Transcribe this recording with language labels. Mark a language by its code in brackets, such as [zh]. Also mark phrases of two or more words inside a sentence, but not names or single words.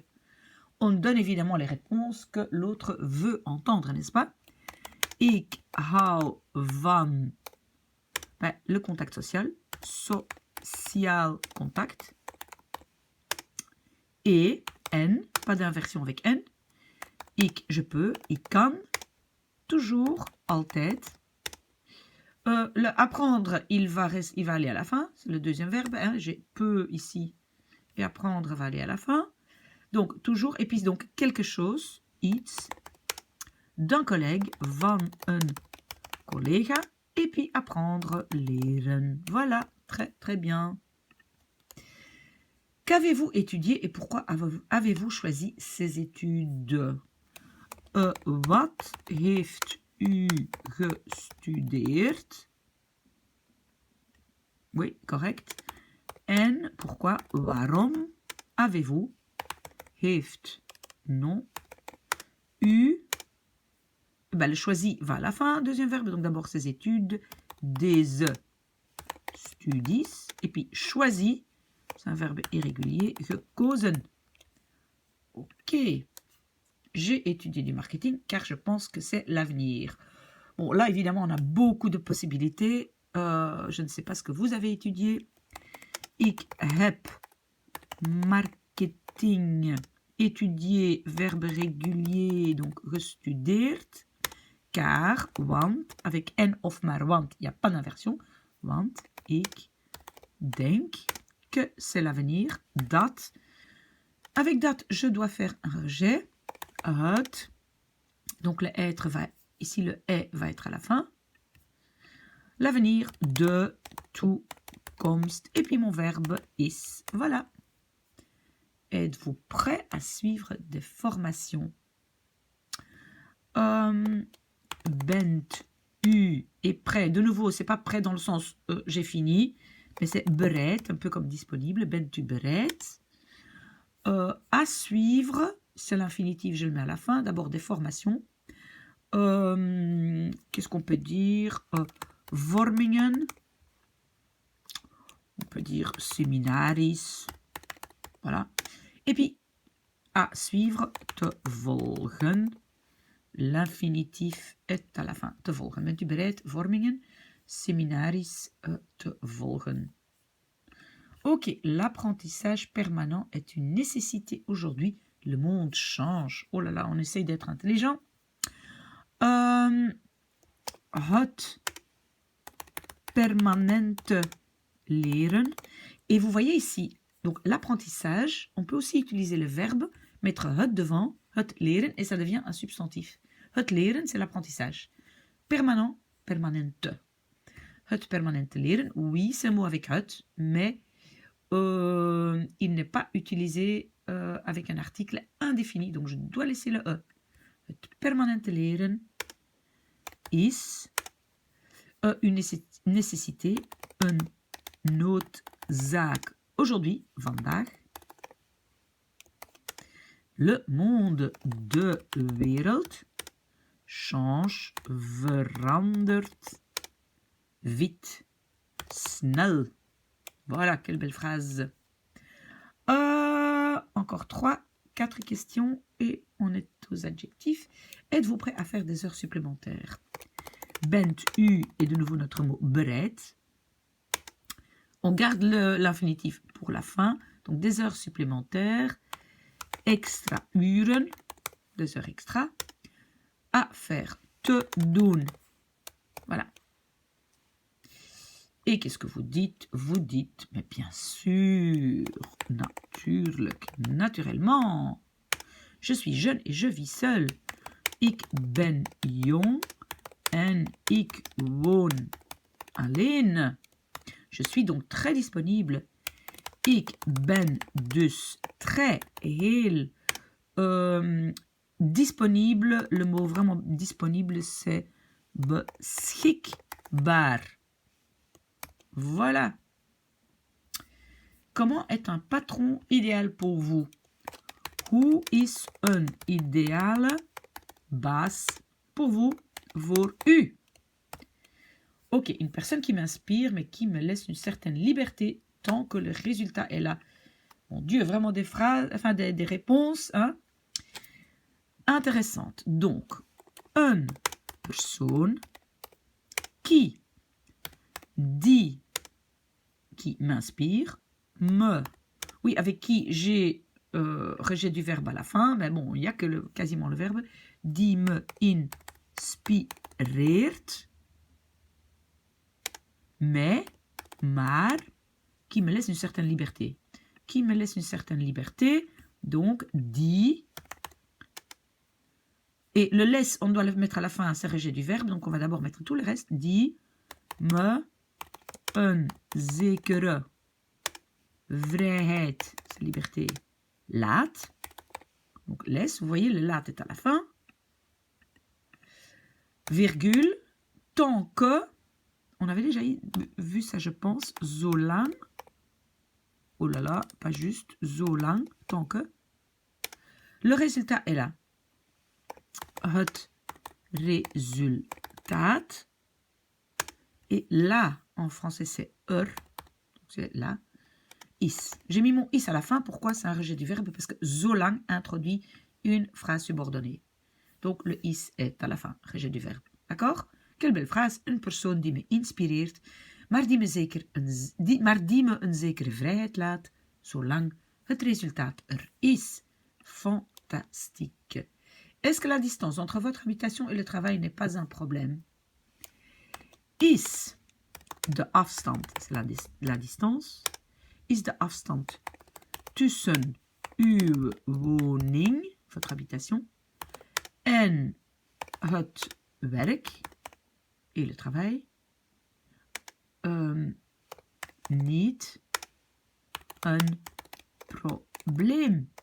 [fr] On donne évidemment les réponses que l'autre veut entendre, n'est-ce pas? [nl] Ik hou van [fr] le contact social, [en] social contact. [fr] Et en pas d'inversion avec N. Je peux, [nl] ik kan, [fr] toujours, altijd. Le apprendre, il va aller à la fin, c'est le deuxième verbe. Hein. J'ai peux ici, et apprendre va aller à la fin. Donc, toujours, et puis donc, quelque chose, iets, d'un collègue, [nl] van een collega, [fr] et puis apprendre, leren. Voilà, très très bien. Qu'avez-vous étudié et pourquoi avez-vous choisi ces études? [nl] Wat heeft u gestudeerd? [fr] Oui, correct. En pourquoi? Waarom avez-vous? Heeft, non. U, le choisi va à la fin, deuxième verbe, donc d'abord ses études, des studies, et puis choisi, c'est un verbe irrégulier, gekozen. Ok. J'ai étudié du marketing car je pense que c'est l'avenir. Bon, là, évidemment, on a beaucoup de possibilités. Je ne sais pas ce que vous avez étudié. [nl] Ik heb marketing [fr] étudié, verbe régulier, donc gestudeerd. [nl] Car, want, avec en of maar want, [fr] il n'y a pas d'inversion. [nl] Want, ik denk [fr] que c'est l'avenir. [nl] Dat. [fr] Avec dat, je dois faire un rejet. Het. Donc le être va, ici le est va être à la fin. [nl] L'avenir, de, toekomst. [fr] Et puis mon verbe is. Voilà. Êtes-vous prêt à suivre des formations? [nl] Bent u [fr] est prêt. De nouveau, c'est pas prêt dans le sens j'ai fini, mais c'est bereid, un peu comme disponible. [nl] Bent u bereid? [fr] À suivre. C'est l'infinitif, je le mets à la fin. D'abord des formations. Qu'est-ce qu'on peut dire? Vormingen. On peut dire seminaries. Voilà. Et puis, à suivre, [nl] te volgen. [fr] L'infinitif est à la fin. [nl] Te volgen. Bent u bereid? Vormingen. Seminaries, te volgen. [fr] Ok, l'apprentissage permanent est une nécessité aujourd'hui. Le monde change. Oh là là, on essaye d'être intelligent. [nl] Het permanente leren. [fr] Et vous voyez ici, donc l'apprentissage, on peut aussi utiliser le verbe, mettre het devant, [nl] het leren, [fr] et ça devient un substantif. [nl] Het leren, [fr] c'est l'apprentissage. Permanent, permanente. [nl] Het permanente leren, [fr] oui, c'est un mot avec het, mais il n'est pas utilisé avec un article indéfini, donc je dois laisser le e. [nl] Het permanente leren is [fr] une nécessité, [nl] een noodzaak. [fr] Aujourd'hui, vandaag, le monde, [nl] de wereld, change, verandert, vite, snel. [fr] Voilà, quelle belle phrase. Encore 4 questions et on est aux adjectifs. Êtes-vous prêt à faire des heures supplémentaires? [nl] Bent u [fr] est de nouveau notre mot bereid. On garde l'infinitif pour la fin. Donc des heures supplémentaires. [nl] Extra uren, [fr] des heures extra. À faire, [nl] te doen. [fr] Voilà. Et qu'est-ce que vous dites? Vous dites, mais bien sûr, natuurlijk, naturellement. Je suis jeune et je vis seul. [nl] Ik ben jong en ik woon alleen. [fr] Je suis donc très disponible. [nl] Ik ben dus très, heel disponible. [fr] Le mot vraiment disponible, c'est beschikbaar. Voilà. Comment est un patron idéal pour vous? [nl] Hoe is een ideale baas [fr] pour vous, [nl] voor u? [fr] Ok, une personne qui m'inspire, mais qui me laisse une certaine liberté tant que le résultat est là. Mon Dieu, vraiment des phrases, enfin des réponses intéressantes. Donc, [nl] een persoon [fr] qui m'inspire, oui, avec qui j'ai rejet du verbe à la fin, mais bon, il n'y a que quasiment le verbe. [nl] Die me inspireert. [fr] Mais, maar, qui me laisse une certaine liberté. Qui me laisse une certaine liberté, donc die. Et le laisse, on doit le mettre à la fin, c'est rejet du verbe, donc on va d'abord mettre tout le reste. [nl] Die me een zekere vrijheid, [fr] c'est liberté, laat. Donc laisse, vous voyez, le laat est à la fin. Virgule, tant que, on avait déjà vu ça, je pense, zolang. Oh là là, pas juste, zolang, tant que. Le résultat est là. [nl] Het resultaat. [fr] Et là, en français, c'est c'est là. Is. J'ai mis mon is à la fin. Pourquoi? C'est un rejet du verbe, parce que zolang introduit une phrase subordonnée. Donc le is est à la fin, rejet du verbe. D'accord? Quelle belle phrase. [nl] Een persoon die me inspireert, maar die me een zekere vrijheid laat, zolang het resultaat er is. [fr] Fantastique. Est-ce que la distance entre votre habitation et le travail n'est pas un problème? [nl] Is de afstand, [fr] c'est la distance. [nl] Is de afstand tussen uw woning, [fr] votre habitation, [nl] en het werk [fr] et le travail [nl] niet een probleem?